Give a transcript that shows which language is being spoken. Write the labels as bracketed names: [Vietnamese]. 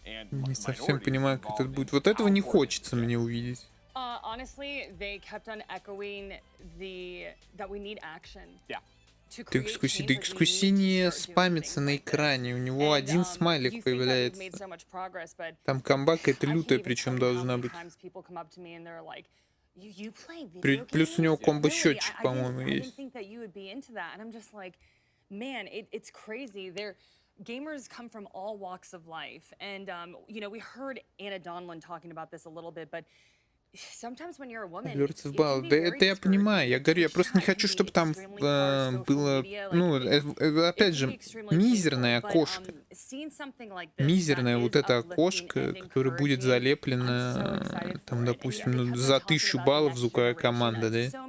[Russian] Не совсем понимаю, как это будет. Вот этого не хочется мне увидеть. [English] Honestly, they kept on echoing that we need action. Yeah. [Russian] Дискуссии не спамится на экране, у него один смайлик появляется. Там комба какая-то лютая, причем должна быть. Плюс у него комбо-счетчик, по-моему, есть. [English] Gamers come from all walks of life, and you know, we heard Anna Donlan talking about this a little bit, but sometimes when you're a woman, [Russian] да, это я понимаю. Я говорю, я просто не хочу, чтобы там было, ну, опять же, мизерное окошко. Мизерное вот это окошко, которое будет залеплено, там, допустим, ну, за 1000 баллов звуковая команда, да?